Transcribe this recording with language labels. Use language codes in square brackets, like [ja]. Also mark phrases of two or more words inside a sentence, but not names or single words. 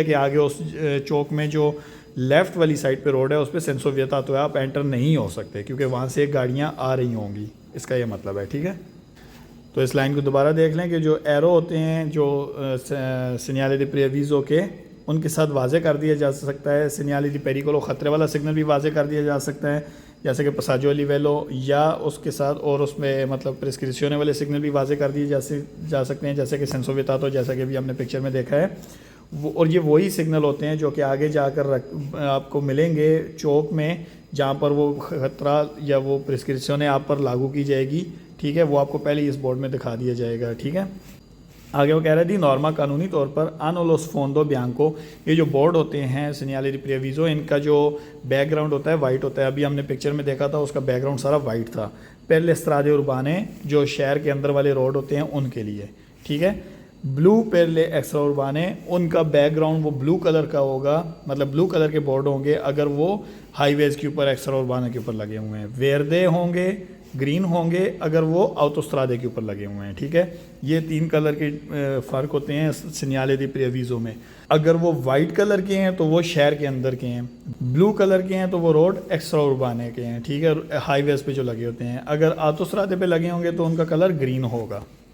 [hi] कि आगे उस चौक में जो लेफ़्ट वाली साइड पे रोड है उस पर [it] senso vietato [hi] है, आप एंटर नहीं हो सकते क्योंकि वहाँ से गाड़ियाँ आ रही होंगी, इसका ये मतलब है, ठीक है। तो इस लाइन को दोबारा देख लें कि जो एरो होते हैं जो [it] segnale di preavviso [hi] के, उनके साथ वाजे कर दिया जा सकता है। [it] segnale di pericolo [hi] ख़तरे वाला सिग्नल भी वाजे कर दिया जा सकता है, जैसे कि [it] passaggio a livello, [hi] या उसके साथ और उसमें मतलब प्रिस्क्रिप्शने वाले सिग्नल भी वाजे कर दिए जा सकते हैं, जैसे कि [it] senso vietato, [hi] जैसा कि अभी हमने पिक्चर में देखा है वो। और ये वही सिग्नल होते हैं जो कि आगे जाकर आपको मिलेंगे चौक में, जहाँ पर वो ख़तरा या वो प्रिस्क्रिप्शने आप पर लागू की जाएगी, ठीक है। वो आपको पहले ही इस बोर्ड में दिखा दिया जाएगा, ठीक है। आगे वो कह रहे [it] di norma [hi] कानूनी तौर पर [it] hanno lo sfondo bianco, [hi] ये जो बोर्ड होते हैं [it] segnale di preavviso, [hi] इनका जो बैकग्राउंड होता है वाइट होता है। अभी हमने पिक्चर में देखा था उसका बैकग्राउंड सारा वाइट था। [it] per le strade urbane, [hi] जो शहर के अंदर वाले रोड होते हैं उनके लिए, ठीक है। [it] ब्लू per le extra urbane, [hi] उनका बैकग्राउंड वो ब्लू कलर का होगा, मतलब ब्लू कलर के बोर्ड होंगे अगर वो हाईवेज़ के ऊपर [it] extra urbane [hi] के ऊपर लगे हुए हैं। वेरदे होंगे, ग्रीन होंगे अगर वो ऑटोस्ट्रादे के ऊपर लगे हुए हैं, ठीक है। ये 3 कलर के फ़र्क होते हैं [it] segnale di preavviso [hi] में। अगर वो वाइट कलर के हैं तो वो शहर के अंदर के हैं, ब्लू कलर के हैं तो वो रोड [it] extra urbane [hi] के हैं, ठीक है, हाईवेज़ पे जो लगे होते हैं। अगर ऑटोस्ट्रादे पे लगे होंगे तो उनका कलर ग्रीन होगा।